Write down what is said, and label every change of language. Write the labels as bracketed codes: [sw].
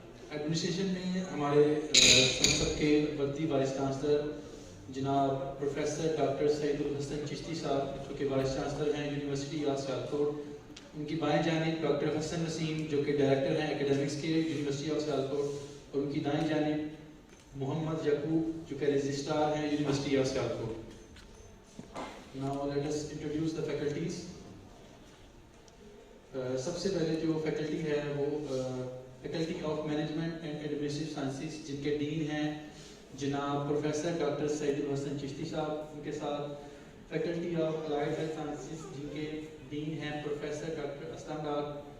[ur] Administration میں ہمارے سنسد کے وقتی وائس چانسلر جناب پروفیسر ڈاکٹر سعید الحسن چشتی صاحب جو کہ وائس چانسلر ہیں یونیورسٹی آف سیالکوٹ، ان کی بائیں جانب ڈاکٹر حسن نسیم جو کہ ڈائریکٹر ہیں ایکیڈیمکس کے یونیورسٹی آف سیالکوٹ، اور ان کی دائیں جانب محمد یعقوب جو کہ رجسٹرار ہیں university of Sialkot. [en] Now let us introduce the faculties. [ur] سب سے پہلے جو فیکلٹی ہے وہ faculty of management and administrative sciences, جن کے ڈین ہیں جناب پروفیسر ڈاکٹر سعید الحسن چشتی صاحب. ان کے ساتھ faculty of allied health sciences, جن کے ڈین ہیں پروفیسر ڈاکٹر اسلم ڈار.